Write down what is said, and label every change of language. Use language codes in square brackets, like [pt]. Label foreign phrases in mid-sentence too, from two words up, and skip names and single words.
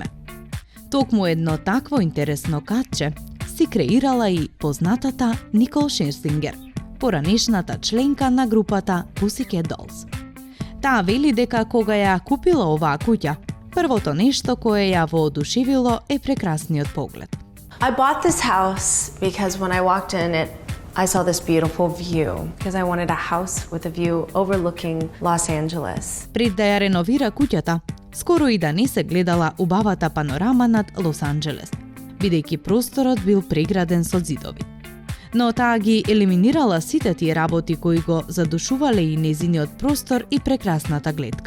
[mk] Токму едно такво интересно катче си креирала и познатата Никол Шерстингер, поранешната членка на групата Pussycat Dolls. Таа вели дека кога ја купила оваа куќа, првото нешто кое ја воодушевило е прекрасниот поглед. [en] I bought this house because when I walked in it, I saw this beautiful view because I wanted a house with a view overlooking Los Angeles. [mk] Пред да ја реновира куќата, скоро и да не се гледала убавата панорама над Лос Анджелес, бидејќи просторот бил преграден со зидови. Но таа ги елиминирала сите тие работи кои го задушувале и незиниот простор и прекрасната гледка.